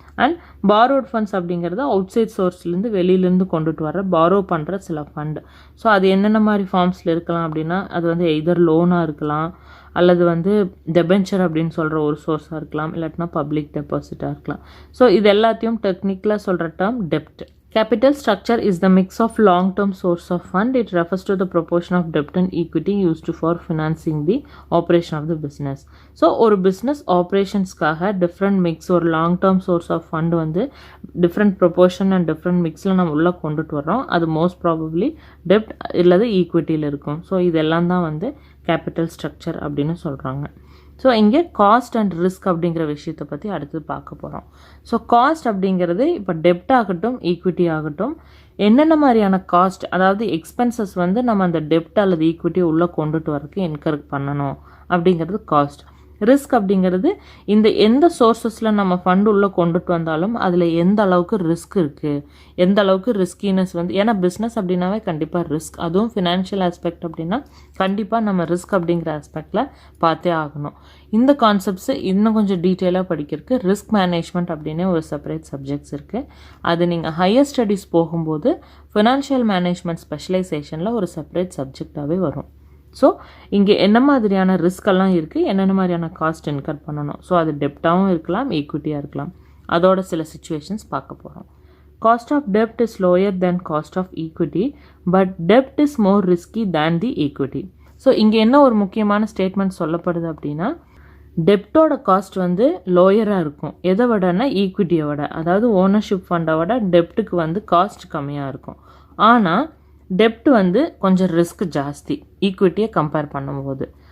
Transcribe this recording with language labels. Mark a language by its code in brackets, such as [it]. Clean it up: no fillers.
[ta] And borrowed funds அப்படிங்கிறது out side சோர்ஸ்லேருந்து வெளியிலேருந்து கொண்டுட்டு வர பாரோ பண்ணுற சில ஃபண்டு. ஸோ அது என்னென்ன மாதிரி ஃபார்ம்ஸில் இருக்கலாம் அப்படின்னா அது வந்து எய்தர் லோனாக இருக்கலாம், அல்லது வந்து டெபென்ச்சர் அப்படின்னு சொல்கிற ஒரு சோர்ஸாக இருக்கலாம், இல்லாட்டினா பப்ளிக் டெபாசிட்டாக இருக்கலாம். ஸோ இது எல்லாத்தையும் டெக்னிக்கலாக சொல்கிற term dept. [en] Capital structure is the mix of long-term source of fund. It refers to the proportion of debt and equity used for financing the operation of the business. [ta] So, ஒரு business operationsக்காக different mix ஒரு [en] long-term source of fund [ta] வந்து different proportion and different mixல நம்ம உள்ள கொண்டுட்டு வரோம். அது most probably debt இல்லது equityல இருக்கும். ஸோ இதெல்லாம் தான் வந்து capital structure அப்படின்னு சொல்கிறாங்க. ஸோ இங்கே காஸ்ட் அண்ட் ரிஸ்க் அப்படிங்கிற விஷயத்தை பற்றி அடுத்து பார்க்க போகிறோம். ஸோ காஸ்ட் அப்படிங்கிறது இப்போ டெப்ட் ஆகட்டும் ஈக்விட்டி ஆகட்டும் என்னென்ன மாதிரியான காஸ்ட், அதாவது எக்ஸ்பென்சஸ் வந்து நம்ம அந்த டெப்ட் அல்லது ஈக்விட்டியை உள்ளே கொண்டுட்டு வரக்கு என்கரேஜ் பண்ணணும் அப்படிங்கிறது காஸ்ட். ரிஸ்க் அப்படிங்கிறது இந்த எந்த சோர்ஸஸில் நம்ம ஃபண்ட் உள்ளே கொண்டுட்டு வந்தாலும் அதில் எந்த அளவுக்கு ரிஸ்க் இருக்குது, எந்த அளவுக்கு ரிஸ்கினஸ் வந்து, ஏன்னா பிஸ்னஸ் அப்படின்னாவே கண்டிப்பாக ரிஸ்க், அதுவும் ஃபினான்ஷியல் ஆஸ்பெக்ட் அப்படின்னா கண்டிப்பாக நம்ம ரிஸ்க் அப்படிங்கிற ஆஸ்பெக்டில் பார்த்தே ஆகணும். இந்த கான்செப்ட்ஸ் இன்னும் கொஞ்சம் டீட்டெயிலாக படிக்கிறதுக்கு ரிஸ்க் மேனேஜ்மெண்ட் அப்படின்னே ஒரு செப்பரேட் சப்ஜெக்ட்ஸ் இருக்குது. அது நீங்கள் ஹையர் ஸ்டடீஸ் போகும்போது ஃபினான்ஷியல் மேனேஜ்மெண்ட் ஸ்பெஷலைசேஷனில் ஒரு செப்பரேட் சப்ஜெக்டாகவே வரும். ஸோ இங்கே என்ன மாதிரியான ரிஸ்கெல்லாம் இருக்குது, என்னென்ன மாதிரியான காஸ்ட் இன்கர் பண்ணணும். ஸோ அது டெப்டாகவும் இருக்கலாம், ஈக்விட்டியாக இருக்கலாம். அதோட சில சுச்சுவேஷன்ஸ் பார்க்க போகிறோம். [en] Cost of debt is lower than cost of equity, but debt is more risky than the equity. [ta] So இங்கே என்ன ஒரு முக்கியமான ஸ்டேட்மெண்ட் சொல்லப்படுது அப்படின்னா, டெப்டோட காஸ்ட் வந்து லோயராக இருக்கும். எதை விடனா ஈக்விட்டியை விட, அதாவது ஓனர்ஷிப் ஃபண்டை விட டெப்ட்டுக்கு வந்து காஸ்ட் கம்மியாக இருக்கும். ஆனால் டெப்ட் வந்து கொஞ்சம் ரிஸ்க் ஜாஸ்தி ஈக்விட்டியை கம்பேர் பண்ணும்போது.